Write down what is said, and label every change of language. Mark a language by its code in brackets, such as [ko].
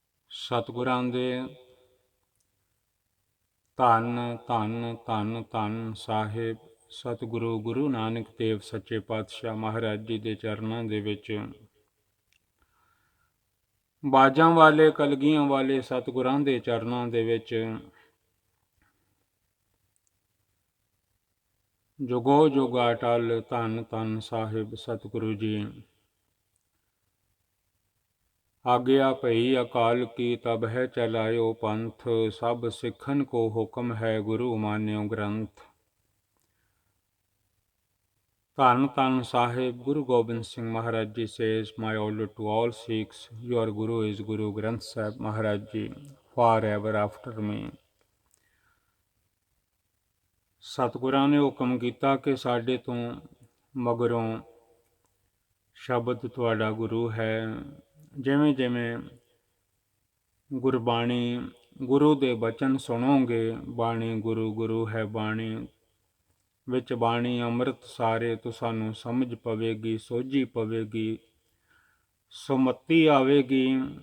[pa] ਸਤਿਗੁਰਾਂ ਦੇ ਧੰਨ ਧੰਨ ਧੰਨ ਧੰਨ ਸਾਹਿਬ ਸਤਿਗੁਰੂ ਗੁਰੂ ਨਾਨਕ ਦੇਵ ਸੱਚੇ ਪਾਤਸ਼ਾਹ ਮਹਾਰਾਜ ਜੀ ਦੇ ਚਰਨਾਂ ਦੇ ਵਿੱਚ ਬਾਜਾਂ ਵਾਲੇ ਕਲਗੀਆਂ ਵਾਲੇ ਸਤਿਗੁਰਾਂ ਦੇ ਚਰਨਾਂ ਦੇ ਵਿੱਚ ਜੁਗੋ ਜੁਗ ਅਟਲ ਧੰਨ ਧੰਨ ਸਾਹਿਬ ਸਤਿਗੁਰੂ ਜੀ। ਆਗਿਆ ਭਈ ਅਕਾਲ ਕੀ ਤਬ ਹੈ ਚਲਾਇਓ ਪੰਥ, ਸਭ ਸਿੱਖਨ ਕੋ ਹੁਕਮ ਹੈ ਗੁਰੂ ਮਾਨਿਓ ਗ੍ਰੰਥ। [en] ਧੰਨ ਧੰਨ Sahib Guru Gobind Singh Maharaj ji says, my order to all Sikhs, your Guru is Guru Granth Sahib Maharaj Ji, forever after me। [pa] ਸਤਿਗੁਰਾਂ ਨੇ ਹੁਕਮ ਕੀਤਾ ਕਿ ਸਾਡੇ ਤੋਂ ਮਗਰੋਂ ਸ਼ਬਦ ਤੁਹਾਡਾ ਗੁਰੂ ਹੈ। ਜਿਵੇਂ ਜਿਵੇਂ ਗੁਰਬਾਣੀ ਗੁਰੂ ਦੇ ਬਚਨ ਸੁਣੋਗੇ, ਬਾਣੀ ਗੁਰੂ ਗੁਰੂ ਹੈ ਬਾਣੀ ਵਿੱਚ ਬਾਣੀ ਅੰਮ੍ਰਿਤ ਸਾਰੇ ਤੁਹਾਨੂੰ ਸਮਝ ਪਵੇਗੀ, ਸੋਝੀ ਪਵੇਗੀ, ਸੁਮਤੀ ਆਵੇਗੀ।